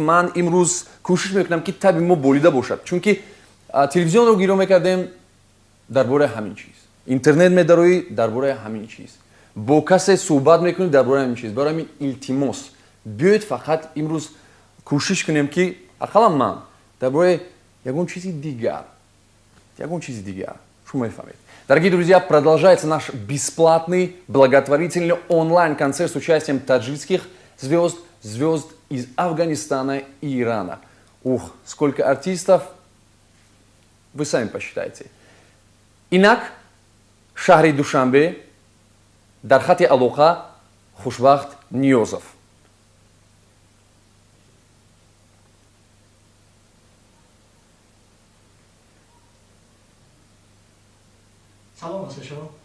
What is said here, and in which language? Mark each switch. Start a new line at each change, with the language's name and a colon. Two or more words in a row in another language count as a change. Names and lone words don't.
Tajik: ман имрӯз кӯшиш мекунам ки таби мо болида бошад, чунки телевизионро гиро мекардем дар бораи ҳамин чиз, интернет медароӣ дар бораи ҳамин чиз, бо касе суҳбат мекунӣ дар бораи ҳамин чиз. барои ҳамин илтимос биёед фақат имрӯз кӯшиш кунем ки ақаллан ман дар бораи ягон чизи дигар, шумо мефаҳмед.
Russian: Дорогие друзья, продолжается наш бесплатный благотворительный онлайн-концерт с участием таджикских звезд из Афганистана и Ирана. Ух, сколько артистов, вы сами посчитайте.
Tajik: Инак, шахри Душанбе, дар хати алоқа хушбахт ниёзов. салом асашо.